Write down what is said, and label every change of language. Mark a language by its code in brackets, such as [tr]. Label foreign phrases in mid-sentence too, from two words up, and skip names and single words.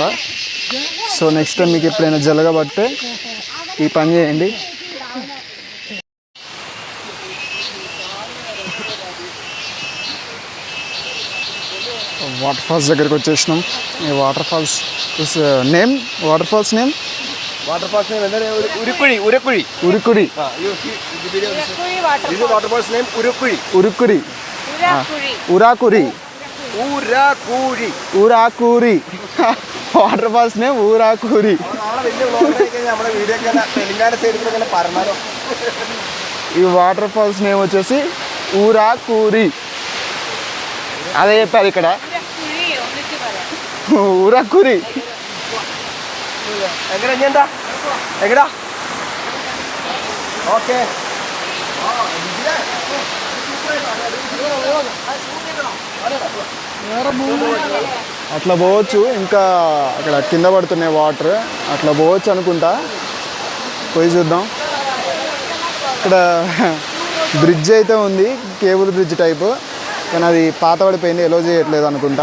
[te] సో [en] next time [te] మీకు ఎప్పుడైనా జలగబడితే ఈ పని చేయండి. [en] water falls [te] దగ్గరికి వచ్చేసినాం. [en] ఈ water falls name water falls name Urukuri. [te] ఉరుకుడి. [en] You see the video. This is waterfalls name Urukuri. [te] ఉరుకురి ఉరాకురి ఉరాకురి Urakuri. [en] ఊరాకూరి water falls name ఊరాకూరి. [ml] നമ്മുടെ വീഡിയോ ഒക്കെ തെലുങ്കാന സൈഡിൽ പറഞ്ഞാലോ. [te] ఈ [en] water falls name [te] వచ్చేసి ఊరాకూరి. అదే చెప్పారు ఇక్కడ ఊరాకూరి. [ml] എങ്ങനെ ഇഞ്ഞെന്താ എങ്ങടാ ഓക്കെ [te] అట్లా పోవచ్చు. ఇంకా అక్కడ కింద పడుతున్నాయి వాటర్, అట్లా పోవచ్చు అనుకుంటా. పోయి చూద్దాం. ఇక్కడ బ్రిడ్జ్ అయితే ఉంది, [en] cable bridge type, [te] కానీ అది పాత పడిపోయింది, ఎలో చేయట్లేదు అనుకుంటా.